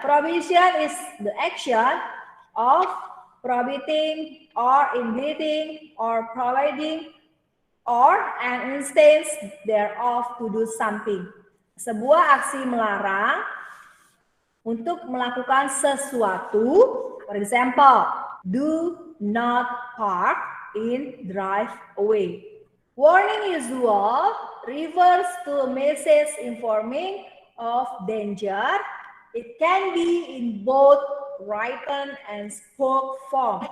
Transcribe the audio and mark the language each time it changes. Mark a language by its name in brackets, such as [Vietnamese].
[English] Prohibition is the action of prohibiting or inhibiting or providing or an instance thereof to do something. [Indonesian] Sebuah aksi melarang untuk melakukan sesuatu. [English] For example, do not park in driveway. Warning usual refers to a message informing of danger. It can be in both written and spoke form.